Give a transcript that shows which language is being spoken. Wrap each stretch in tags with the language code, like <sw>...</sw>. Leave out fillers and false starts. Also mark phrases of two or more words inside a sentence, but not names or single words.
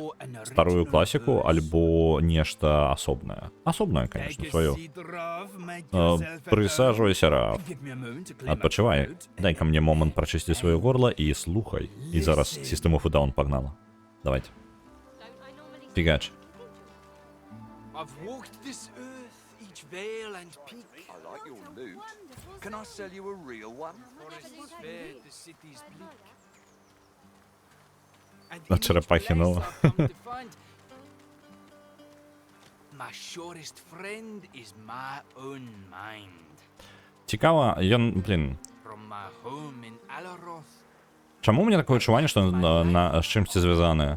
<be>Старую класіку альбо нешта асобнае? Асобнае, конечно, сваё. Прысаджвайся, Раф. Адпачывай. Дай-ка мне момант прачысці сваё горла і слухай. І зараз System of a Down пагнала. Давайте. Фігач.</be> <en>Can I sell you a real one?</en> <ru>На черепахи, ну.</ru> <be>Цікава, ён, блін. Чаму у мяне такое адчуванне, што з чымсьці звязаны?</be>